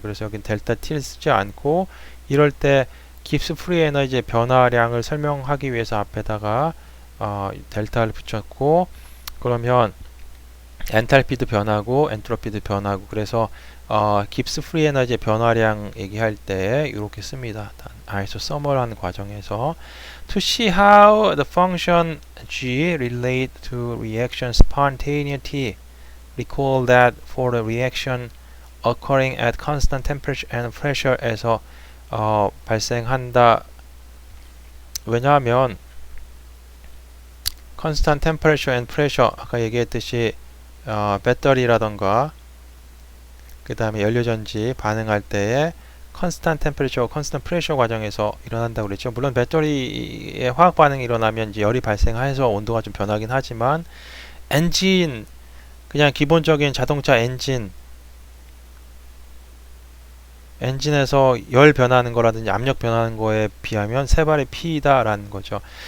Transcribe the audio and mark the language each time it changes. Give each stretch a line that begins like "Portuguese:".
Korean: 그래서 여긴 델타 T를 쓰지 않고, 이럴 때 깁스 프리 에너지의 변화량을 설명하기 위해서 앞에다가 델타를 붙였고, 그러면 엔탈피도 변하고 엔트로피도 변하고, 그래서 깁스 프리 에너지의 변화량 얘기할 때 이렇게 씁니다. 아이소서멀한 과정에서
English: to see how the function G relate to reaction spontaneity, recall that for the reaction occurring at constant temperature and pressure에서
Korean: 발생한다. 왜냐하면
English: constant temperature and pressure,
Korean: 아까 얘기했듯이 배터리라던가 그 다음에 연료전지 반응할 때에
English: constant temperature, constant pressure
Korean: 과정에서 일어난다고 그랬죠. 물론 배터리의 화학 반응이 일어나면 이제 열이 발생해서 온도가 좀 변하긴 하지만, 엔진, 그냥 기본적인 자동차 엔진에서 열 변하는 거라든지 압력 변하는 거에 비하면 세 발의 피다라는 거죠.